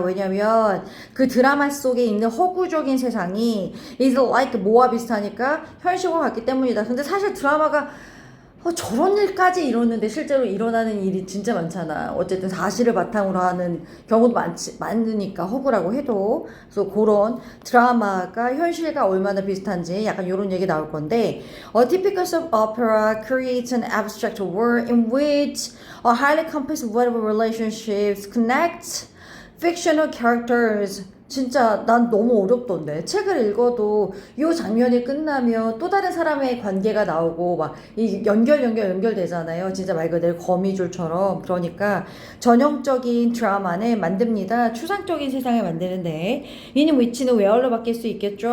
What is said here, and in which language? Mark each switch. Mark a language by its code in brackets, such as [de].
[ko] 왜냐면 그 드라마 속에 있는 허구적인 세상이 [en] is like [ko] 뭐와 비슷하니까 현실과 같기 때문이다. 근데 사실 드라마가 저런 일까지 이러는데 실제로 일어나는 일이 진짜 많잖아. 어쨌든 사실을 바탕으로 하는 경우도 많으니까 허구라고 해도. 그래서 그런 드라마가 현실과 얼마나 비슷한지 약간 이런 얘기 나올 건데 [en] A typical soap opera creates an abstract world in which a highly complex web of relationships connect fictional characters. [ko] 진짜 난 너무 어렵던데 책을 읽어도 이 장면이 끝나면 또 다른 사람의 관계가 나오고 막 이 연결되잖아요. 진짜 말 그대로 거미줄처럼. 그러니까 전형적인 드라마는 만듭니다. 추상적인 세상을 만드는데 이는 위치는 웨어로 바뀔 수 있겠죠.